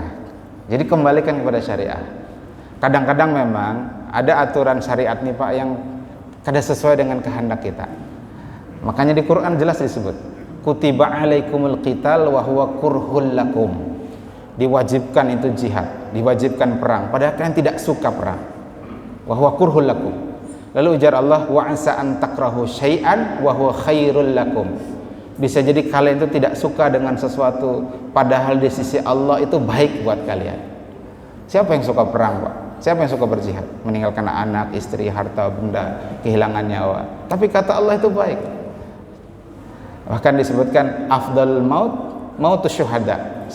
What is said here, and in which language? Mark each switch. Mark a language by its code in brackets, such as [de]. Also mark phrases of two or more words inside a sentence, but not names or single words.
[id] Jadi kembalikan kepada syariah. Kadang-kadang memang ada aturan syariat nih, Pak, yang kada sesuai dengan kehendak kita. Makanya di Quran jelas disebut, [ar] kutiba alaikumul qital wa huwa kurhul lakum. [id] Diwajibkan itu jihad, diwajibkan perang, padahal kalian tidak suka perang. [ar] Wa huwa kurhul lakum. [id] Lalu ujar Allah, [ar] wa asa an takrahu syai'an wa huwa khairul lakum. [id] Bisa jadi kalian itu tidak suka dengan sesuatu padahal di sisi Allah itu baik buat kalian. Siapa yang suka perang, Pak? Siapa yang suka berjihad? Meninggalkan anak, istri, harta, benda, kehilangan nyawa. Tapi kata Allah itu baik. Bahkan disebutkan [ar] afdal mautus syuhada.